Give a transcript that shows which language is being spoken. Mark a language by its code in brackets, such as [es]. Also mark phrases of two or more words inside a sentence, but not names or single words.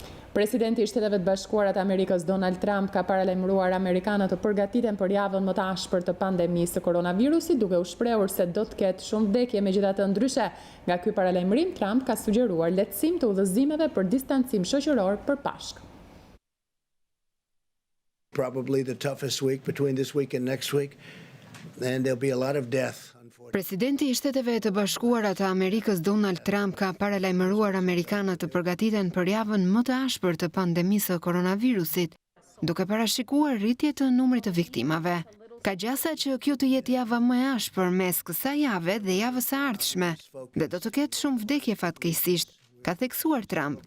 [sq] Presidenti i Shteteve të Bashkuara të Amerikës Donald Trump ka paralajmëruar amerikanët të përgatiten për javën më të ashpër të pandemisë të koronavirusit, duke u shprehur se do të ketë shumë vdekje. Megjithatë, ndryshe nga ky paralajmërim, Trump ka sugjeruar lehtësim të udhëzimeve për distancim shoqëror për Pashkë. [en] Probably the toughest week between this week and next week, and there'll be a lot of death. [sq] Presidenti i Shteteve të Bashkuara të Amerikës Donald Trump ka paralajmëruar amerikanët të përgatiten për javën më të ashpër të pandemisë së koronavirusit, duke parashikuar rritje të numrit të viktimave. Ka gjasa që kjo të jetë java më e ashpër mes kësaj jave dhe javës së ardhshme, dhe do të ketë shumë vdekje fatkeqësisht, ka theksuar Trump.